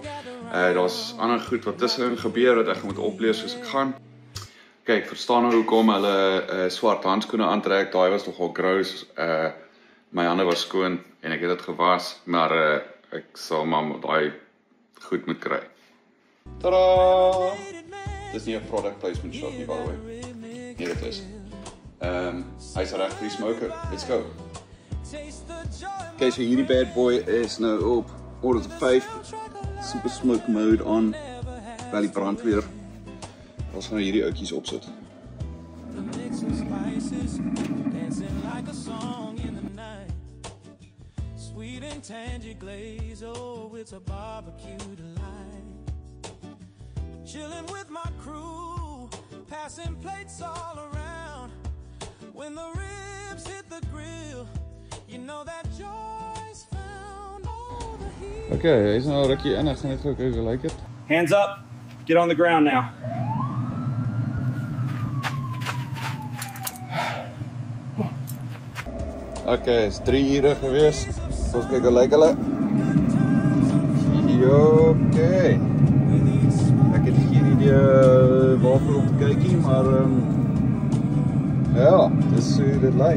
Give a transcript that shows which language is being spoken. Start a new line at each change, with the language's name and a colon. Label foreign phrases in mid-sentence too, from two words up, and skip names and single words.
Afrikaans: Daar's ander goed wat tussenin gebeur wat ek moet oplees soos ek gaan. Kyk, verstaan nou hoekom hulle swart handskoene aantrek. Daai was nogal gross. My hande was skoon en ek het dit gewas, maar ek sal maar daai goed moet kry. Tadaa! Dis nie 'n
English: product placement shot
Afrikaans: nie,
English: by the way.
Afrikaans: Hier dit is. Hy's reg vir die smoker.
English: Let's go.
Afrikaans: Okay, so hierdie
English: bad boy
Afrikaans: is nou op order to 5.
English: Super smoke mode on.
Afrikaans: Wel die brandweer. Ons gaan hierdie oudjies opsit.
English: Sweet and tangy glaze, oh, it's a barbecue delight. Chilling with my crew, passing plates all around. When the ribs hit the grill, you know that joy's found. Oh, the heat.
Afrikaans: Okay, hy's nou rukkie in. Ek gaan net gou kyk hoe lyk dit.
English: Hands up. Get on the ground now.
Afrikaans: Okay, is 3 ure gewees. Ons kyk hoe lyk hulle. Okay. Ek het geen idee waarvoor om te kyk nie, maar ja, dis hoe dit lyk.